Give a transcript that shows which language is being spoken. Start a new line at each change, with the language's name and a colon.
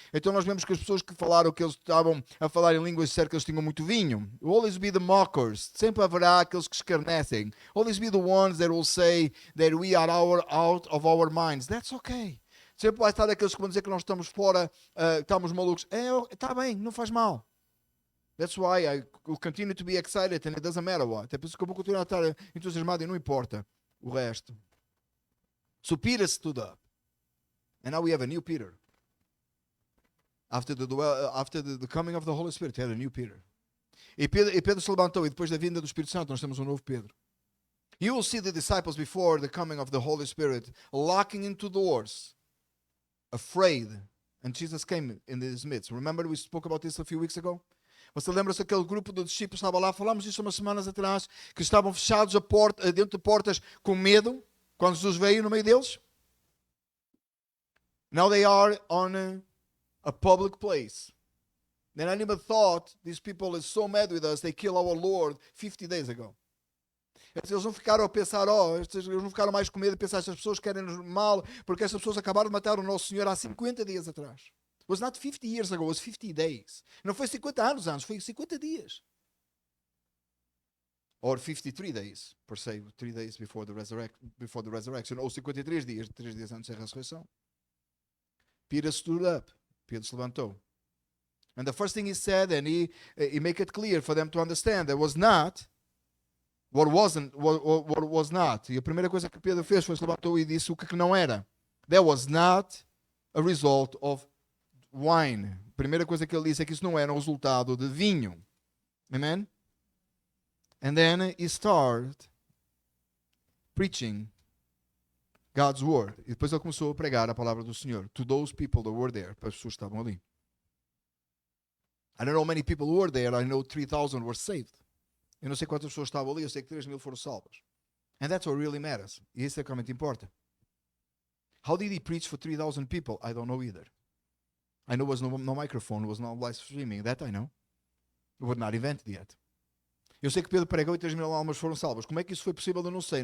Portuguese: Então nós vemos que as pessoas que falaram que eles estavam a falar em línguas disseram que eles tinham muito vinho.
English: Always be the mockers.
Portuguese: Sempre haverá aqueles que escarnecem.
English: Always be the ones that will say that we are out of our minds. That's okay.
Portuguese: Sempre vai estar aqueles que vão dizer que nós estamos fora, estamos malucos. Está bem, não faz mal.
English: That's why I will continue to be excited and it doesn't matter what.
Portuguese: É por isso que eu vou continuar a estar entusiasmado e não importa o resto.
English: So Peter stood up. And now we have a new Peter. After the coming of the Holy Spirit, we had a new Peter.
Portuguese: E Pedro se levantou, e depois da vinda do Espírito Santo, nós temos um novo Pedro.
English: You will see the disciples before the coming of the Holy Spirit locking into doors, afraid. And Jesus came in his midst. Remember we spoke about this a few weeks ago?
Portuguese: Você lembra-se aquele grupo de discípulos estava lá, falámos disso umas semanas atrás, que estavam fechados dentro de portas com medo, quando Jesus veio no meio deles?
English: Now they are on a public place. Then I never thought these people are so mad with us, they killed our Lord 50 days ago.
Portuguese: Eles não ficaram a pensar, eles não ficaram mais com medo de pensar, estas pessoas querem-nos mal, porque estas pessoas acabaram de matar o nosso Senhor há 50 dias atrás.
English: It was not 50 years ago, it was 50 days.
Portuguese: Não foi 50 anos antes, foi 50 dias.
English: Or 53 days, per se, 3 days before the resurrection,
Portuguese: ou 53 dias, 3 dias antes da ressurreição.
English: Peter stood up.
Portuguese: Pedro se levantou.
English: And the first thing he said, and he make it clear for them to understand, there was not what was not.
Portuguese: E a primeira coisa que Pedro fez foi se levantou e disse o que não era.
English: That was not a result of wine.
Portuguese: A primeira coisa que ele disse é que isso não era um resultado de vinho.
English: Amen? And then he started preaching God's word.
Portuguese: E depois ele começou a pregar a palavra do Senhor
English: to those people that were there,
Portuguese: para as pessoas que estavam ali.
English: I don't know how many people were there. I know 3,000 were saved.
Portuguese: Eu não sei quantas pessoas estavam ali, eu sei que 3,000 foram salvas.
English: And that's what really matters.
Portuguese: E isso é o que realmente importa.
English: How did he preach for 3,000 people? I don't know either. I know there was no microphone, there was no live streaming. That I know. It was not invented yet.
Portuguese: Eu sei que Pedro pregou e 3,000 almas foram salvas. Como é que isso foi possível? Eu não sei.